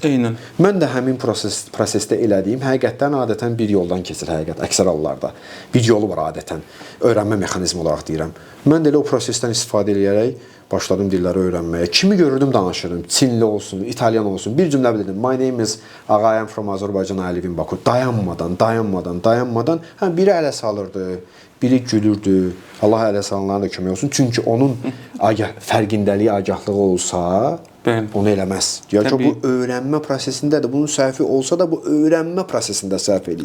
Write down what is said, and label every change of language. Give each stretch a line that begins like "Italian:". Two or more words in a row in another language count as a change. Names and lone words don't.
Azerbaijani: Eynən. Mən də həmin prosesdə elədiyim həqiqətdən adətən bir yoldan keçir əksər hallarda. Bir yolu var adətən. Öyrənmə mexanizmi olaraq deyirəm. Mən də elə o prosesdən istifadə edərək başladım dilləri öyrənməyə. Kimi görürdüm danışırdım. Çinli olsun, İtalyan olsun. Bir cümlə bilirdim.
English: My name is Ağa, I am from Azerbaijan, I live in Baku.
Azerbaijani: Dayanmadan. Biri ələ salırdı, biri gülürdü. Allah ələ salanlara da kömək olsun. Çünki onun fərqindəliyi, agahlığı olsa, onu eləməz. Deyək ki, bu öyrənmə prosesindədir. Bunun səhvi olsa da bu öyrənmə prosesində səhv eləyir.